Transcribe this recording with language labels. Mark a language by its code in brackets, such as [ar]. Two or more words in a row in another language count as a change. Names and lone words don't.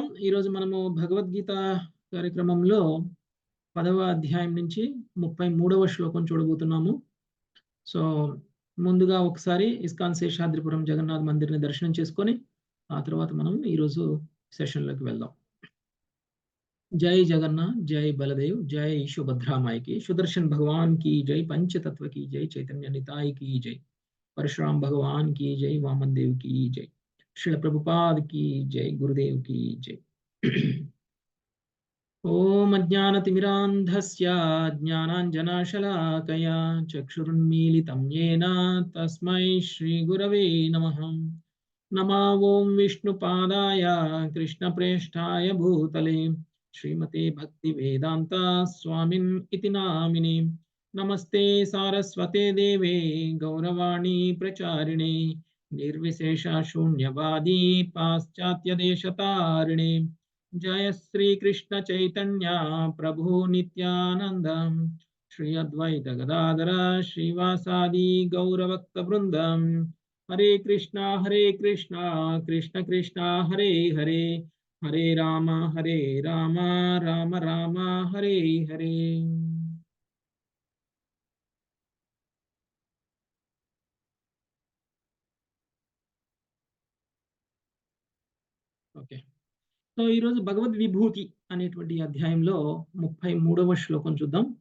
[te] ఈరోజు మనము భగవద్గీత కార్యక్రమంలో 10వ అధ్యాయం నుంచి 33వ శ్లోకం చూడబోతున్నాము. సో ముందుగా ఒకసారి ఇస్కాన్ శేషాద్రిపురం జగన్నాథ్ మందిర్ని దర్శనం చేసుకొని ఆ తర్వాత మనం ఈరోజు సెషన్లోకి వెళ్దాం. [hi] जय जगन्नाथ, जय बलदेव, जय सुभद्रामाई की, सुदर्शन भगवान की जय, पंचतत्व की जय, चैतन्य निताय की जय, परशुराम भगवान की जय, वामन देव की जय, श्रील प्रभुपाद की जय, गुरुदेव की जय। [sa] ओम अज्ञानतिमिरान्धस्य ज्ञानाञ्जनशलाकया चक्षुरुन्मीलितं येन तस्मै श्रीगुरवे नमः। नमो ओं विष्णुपादाय कृष्णप्रेष्ठाय भूतले श्रीमते भक्तिवेदान्ता स्वामिन् इति नामिने। नमस्ते सारस्वते देवे गौरवाणी प्रचारिणे निर्विशेष शून्यवादी पाश्चात्यदेशतारिणे। जय श्री कृष्ण चैतन्य प्रभु नित्यानंद श्री अद्वैत गदाधर श्रीवासादि गौरभक्त वृंदम। हरे कृष्णा कृष्ण कृष्ण हरे हरे, हरे राम राम राम हरे हरे। [te] ఓకే, సో ఈరోజు భగవద్ విభూతి అనేటువంటి అధ్యాయంలో 33వ శ్లోకం చూద్దాం.